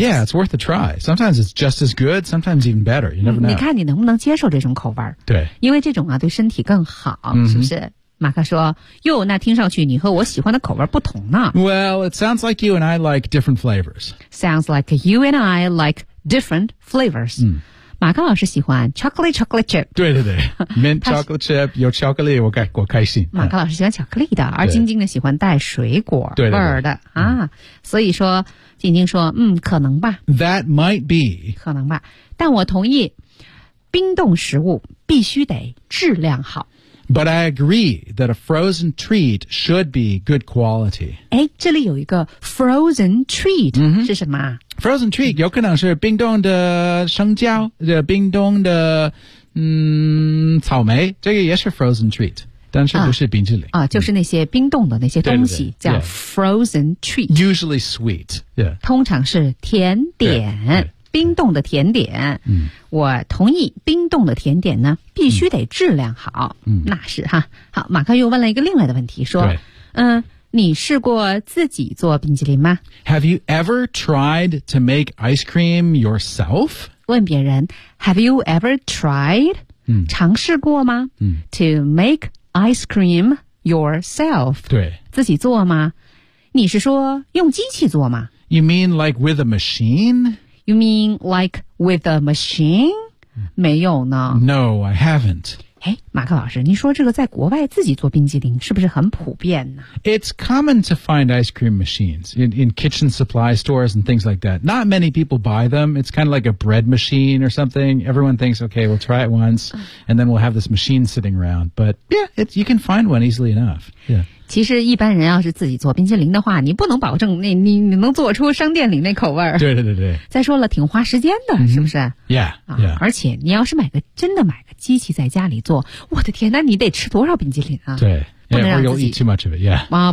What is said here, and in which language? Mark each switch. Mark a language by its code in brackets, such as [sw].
[en] Yeah, it's worth a try Sometimes it's just as good Sometimes even better You never know [zh] 你看你能不能接受这种口味对因为这种啊对身体更好、mm-hmm. 是不是马克说哟那听上去你和我喜欢的口味不同呢 [en] Well, it sounds like you and I like different flavors Sounds like you and I like different flavors、嗯、 [zh] 马克老师喜欢 [en] chocolate chocolate chip [zh] 对对对 [en] Mint chocolate chip [zh] 有巧克力我开心马克老师喜欢巧克力的、嗯、而晶晶呢喜欢带水果味的对对对啊、嗯，所以说晶晶说嗯可能吧 [en] That might be [zh] 可能吧但我同意冰冻食物必须得质量好 [en] But I agree that a frozen treat should be good quality. [zh] 诶这里有一个 [en] frozen treat、 mm-hmm. [zh] 是什么 [en] Frozen treat [zh] 有可能是冰冻的生姜冰冻的草莓这个也是 [en] frozen treat, [zh] 但是不是冰淇淋、啊、就是那些冰冻的那些东西对对对叫 [en] frozen treat. Usually sweet.、Yeah. [zh] 通常是甜点。对对冰冻的甜点、嗯、我同意冰冻的甜点呢必须得质量好、嗯、那是哈好马克又问了一个另外的问题说你试过自己做冰淇淋吗 [en] Have you ever tried to make ice cream yourself? [zh] 问别人 [en] Have you ever tried、嗯、 [zh] 尝试过吗、嗯、 [en] To make ice cream yourself [zh] 对自己做吗你是说用机器做吗 [en] You mean like with a machine? You mean like with a machine? [zh] 没有呢。 [en] No, I haven't. 诶马克老师你说这个在国外自己做冰激凌是不是很普遍呢 It's common to find ice cream machines in kitchen supply stores and things like that. Not many people buy them. It's kind of like a bread machine or something. Everyone thinks, okay, we'll try it once, and then we'll have this machine sitting around. But yeah, you can find one easily enough. Yeah. [zh] 其实一般人要是自己做冰淇淋的话你不能保证那 你能做出商店里那口味儿。对对对对。再说了挺花时间的、 mm-hmm. 是不是 [en] yeah, yeah. [zh] 而且你要是买个机器在家里做我的天那你得吃多少冰淇淋啊对。不能让自己 [en] eat too much of it, yeah.